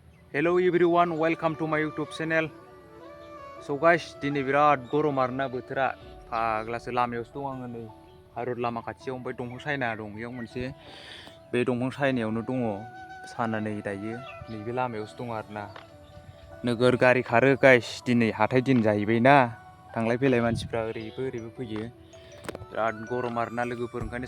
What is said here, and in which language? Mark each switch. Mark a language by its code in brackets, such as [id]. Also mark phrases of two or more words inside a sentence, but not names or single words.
[en] Hello everyone, welcome to my YouTube channel. So guys, [brx] दिनै बिराद गरम आरोना बोथोरा फाग्लासो लामायावसो दं आङो नै हाइरड लामा खाथियाव ओमफ्राय दंफां सायना दं बेयाव मोनसे बे दंफां सायनायावनो दङ साना नै दायो नैबे लामायावसो दं आरोना नोगोर गारि खारो गाइस दिनै हाथाय दिन जाहैबायना थांलाय फैलाय मानसिफ्रा ओरैबो फैयो बिराद गरम आरोना लोगोफोर ओंखायनो